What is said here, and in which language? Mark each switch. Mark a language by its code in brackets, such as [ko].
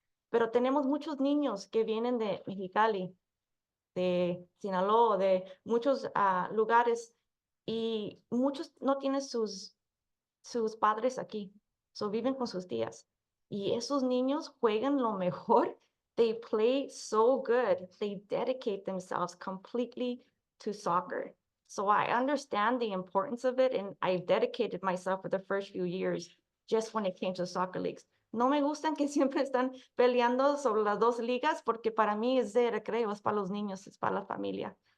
[es] Pero tenemos muchos niños que vienen de Mexicali, de Sinaloa, de muchos lugares, y muchos no tienen sus padres aquí, so viven con sus tías. Y esos niños juegan lo mejor. [en] They play so good. They dedicate themselves completely to soccer. So I understand the importance of it, and I've dedicated myself for the first few years just when it came to soccer leagues. [es] No me gustan que siempre están peleando sobre las dos ligas, porque para mí es de recreo, es para los niños, es para la familia.